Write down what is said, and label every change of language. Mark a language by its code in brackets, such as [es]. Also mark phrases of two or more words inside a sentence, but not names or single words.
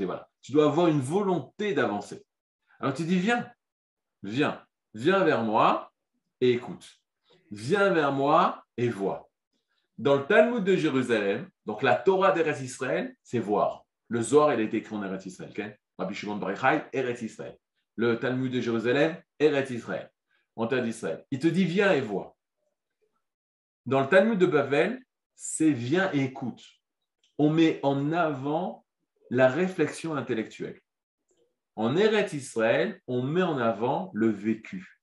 [fr] Voilà. Tu dois avoir une volonté d'avancer. Alors tu dis viens vers moi et écoute. Viens vers moi et vois. Dans le Talmud de Jérusalem, donc la Torah d'Eretz Israël, c'est voir. Le Zohar, il a été écrit en Eretz Israël. Okay? Rabbi Shimon Bar Yochai, Eretz Israël. Le Talmud de Jérusalem, Eretz Israël. En terre d'Israël. Il te dit viens et vois. Dans le Talmud de Bavel, c'est viens et écoute. On met en avant la réflexion intellectuelle. En Eretz Israël, on met en avant le vécu.